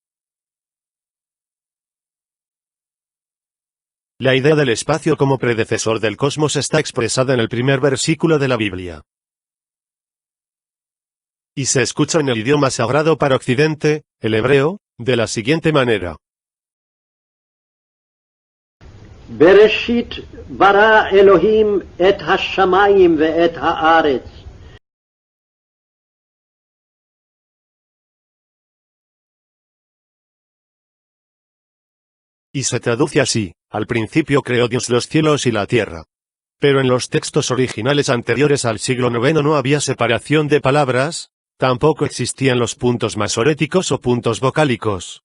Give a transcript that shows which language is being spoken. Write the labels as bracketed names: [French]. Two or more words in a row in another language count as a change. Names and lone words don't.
[Spanish] La idea del espacio como predecesor del cosmos está expresada en el primer versículo de la Biblia. Y se escucha en el idioma sagrado para Occidente, el hebreo, de la siguiente manera. [Hebrew] בראשית ברא אלוהים את השמים ואת הארץ. [Spanish] Y se traduce así: al principio creó Dios los cielos y la tierra. Pero en los textos originales anteriores al siglo IX no había separación de palabras, tampoco existían los puntos masoréticos o puntos vocálicos.